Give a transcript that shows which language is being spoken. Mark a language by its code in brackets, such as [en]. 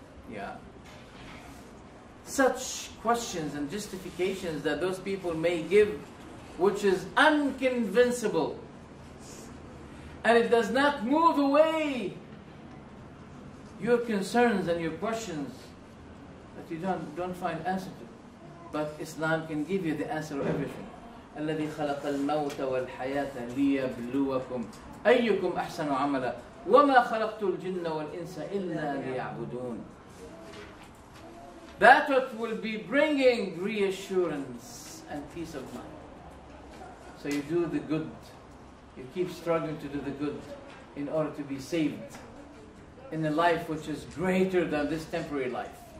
[en] Yeah. Such questions and justifications that those people may give, which is unconvincible. And it does not move away your concerns and your questions that you don't find answer to. But Islam can give you the answer of everything. [ar] الذي خلق الموت والحياة ليبلوكم أيكم أحسن عملا وما خلقت الجن والإنس إلا ليعبدون. [en] That what will be bringing reassurance and peace of mind. So you do the good. You keep struggling to do the good in order to be saved in a life which is greater than this temporary life.